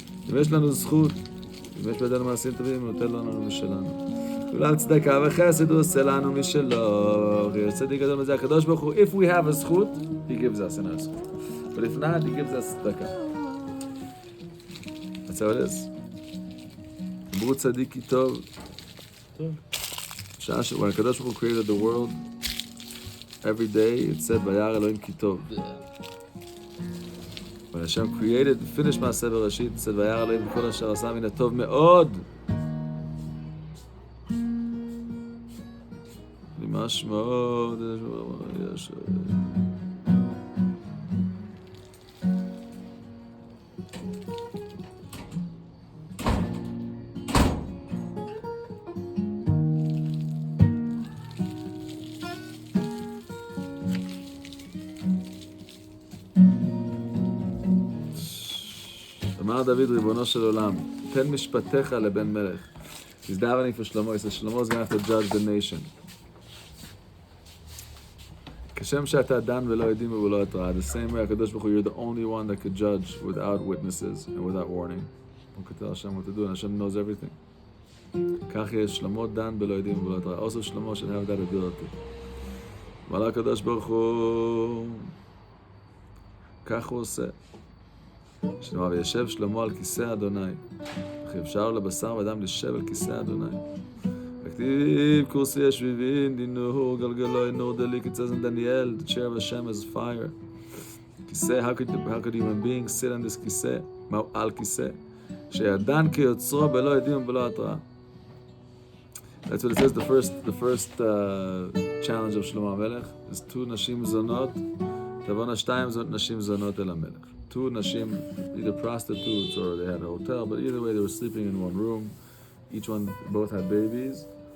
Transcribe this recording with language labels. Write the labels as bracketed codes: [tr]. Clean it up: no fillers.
[he] אם יש לנו זכות, אם יש בידינו מעשים טובים, הוא נותן לנו משלנו. כולה צדקה וחסד הוא עושה לנו משלו. יש צדיק גדול מזה הקדוש ברוך הוא. [en] If we have a זכות, he gives us another זכות. But if not, he gives us צדקה. That's how it is. [he] אמרו צדיק כי טוב. [en] When הקדוש ברוך הוא created the world, every day it said, [he] וירא אלוהים כי טוב. [en] When Hashem created, finished [he] מעשה בראשית, said, וירא אלוהים בכל אשר עשה מן הטוב מאוד. ממש מאוד, יש... אמר דוד ריבונו של עולם, תן משפטיך לבן מלך. [en] He's davening for Shlomo. He says Shlomo is going to have to judge the nation. [he] כשם שאתה דן ולא עדים ולא התראה. [en] The same way, הקדוש ברוך הוא, you're the only one that could judge without witnesses and without warning. You could tell Hashem what to do, and Hashem knows everything. [he] כך יש שלמה דן בלא יודעים ובלא התראה. [en] Also Shlomo should have that ability. [he] אבל הקדוש ברוך הוא, כך הוא עושה. שנאמר, וישב שלמה על כיסא אדוני. וכי אפשר לבשר ואדם לשב על כיסא אדוני. וכתיב כורסי השביבין, דינו גלגלוי נור דליק. [en] It says in Daniel, the chair of Hashem is fire. כיסא, how could human beings sit on this כיסא? [he] מהו על כיסא? שידן כיוצרו בלא יודעים ובלא התראה. [en] That's what it says. The first challenge of Shlomo HaMelech is two nashim zonot. [he] Tavona shtayim nashim zonot el HaMelech. [en] Two nashim, either prostitutes or they had a hotel, but either way they were sleeping in one room. Both had babies.